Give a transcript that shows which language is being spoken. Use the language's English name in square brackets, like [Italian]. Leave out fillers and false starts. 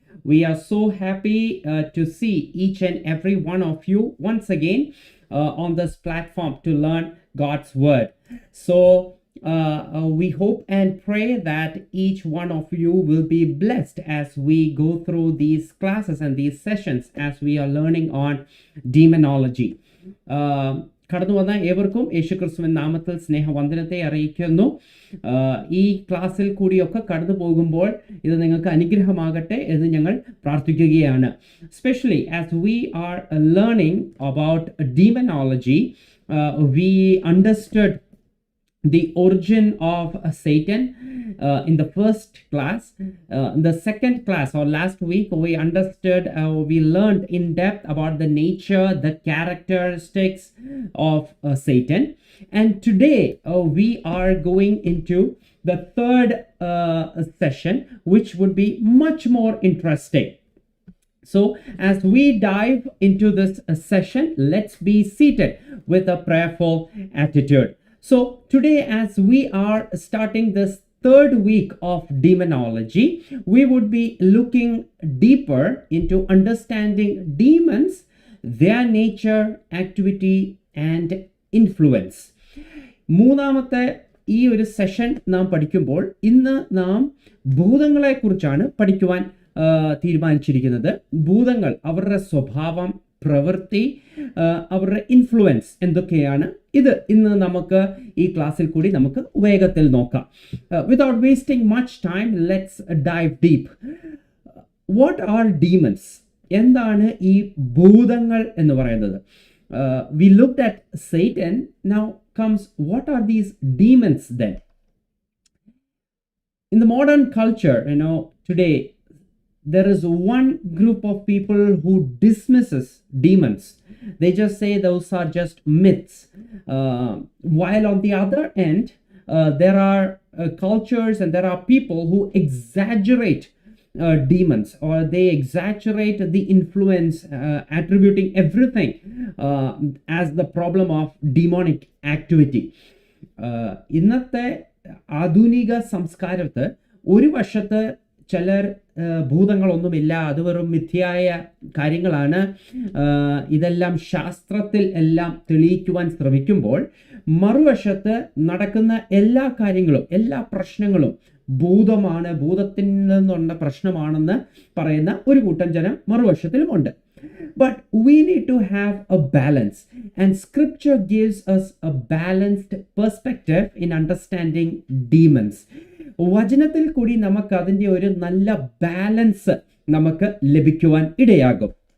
[English] We are so happy to see each and every one of you once again on this platform to learn God's Word. So, we hope and pray that each one of you will be blessed as we go through these classes and these sessions as we are learning on demonology. [Malayalam] കടന്നു വന്ന ഏവർക്കും യേശുക്രിസ്തുവിൻ നാമത്തിൽ സ്നേഹവന്ദനത്തെ അറിയിക്കുന്നു. ഈ ക്ലാസ്സിൽ കൂടിയൊക്കെ കടന്നു പോകുമ്പോൾ ഇത് നിങ്ങൾക്ക് അനുഗ്രഹമാകട്ടെ എന്ന് ഞങ്ങൾ പ്രാർത്ഥിക്കുകയാണ്. [English] Specially as we are learning about demonology, we understood the origin of Satan in the first class. In the second class or last week, we understood, we learned in depth about the nature, the characteristics of Satan. And today we are going into the third session, which would be much more interesting. So as we dive into this session, let's be seated with a prayerful attitude. So today, as we are starting this third week of demonology, we would be looking deeper into understanding demons, their nature, activity, and influence. [Malayalam] മൂന്നാമത്തെ ഈ ഒരു session നാം പഠിക്കുമ്പോൾ ഇന്ന് നാം ഭൂതങ്ങളെക്കുറിച്ചാണ് പഠിക്കുവാൻ തീരുമാനിച്ചിരിക്കുന്നത്. ഭൂതങ്ങൾ, അവരുടെ സ്വഭാവം, പ്രവൃത്തി, അവരുടെ ഇൻഫ്ലുവൻസ് എന്തൊക്കെയാണ്, ഇത് ഇന്ന് നമുക്ക് ഈ ക്ലാസ്സിൽ കൂടി നമുക്ക് വേഗത്തിൽ നോക്കാം. [English] Without wasting much time, let's dive deep. What are demons? [Malayalam] എന്താണ് ഈ ഭൂതങ്ങൾ എന്ന് പറയുന്നത്? [English] We looked at Satan. Now comes, what are these demons then? In the modern culture, today, there is one group of people who dismisses demons. They just say those are just myths. While on the other end, there are cultures and there are people who exaggerate demons, or they exaggerate the influence, attributing everything as the problem of demonic activity. [Malayalam] ഇന്നത്തെ ആധുനിക സംസ്കാരത്ത് ഒരു വശത്ത് ചിലർ ഭൂതങ്ങളൊന്നുമില്ല, അത് വെറും മിഥ്യായ കാര്യങ്ങളാണ്, ഇതെല്ലാം ശാസ്ത്രത്തിൽ എല്ലാം തെളിയിക്കുവാൻ ശ്രമിക്കുമ്പോൾ, മറുവശത്ത് നടക്കുന്ന എല്ലാ കാര്യങ്ങളും, എല്ലാ പ്രശ്നങ്ങളും ഭൂതമാണ്, ഭൂതത്തിൽ നിന്നുള്ള പ്രശ്നമാണെന്ന് പറയുന്ന ഒരു കൂട്ടം ജനം മറുവശത്തിലുമുണ്ട്. [English] But we need to have a balance, and scripture gives us a balanced perspective in understanding demons. [Malayalam] വചനത്തിൽ കൂടി നമുക്ക് അതിൻ്റെ ഒരു നല്ല ബാലൻസ് നമുക്ക് ലഭിക്കുവാൻ ഇടയാകും.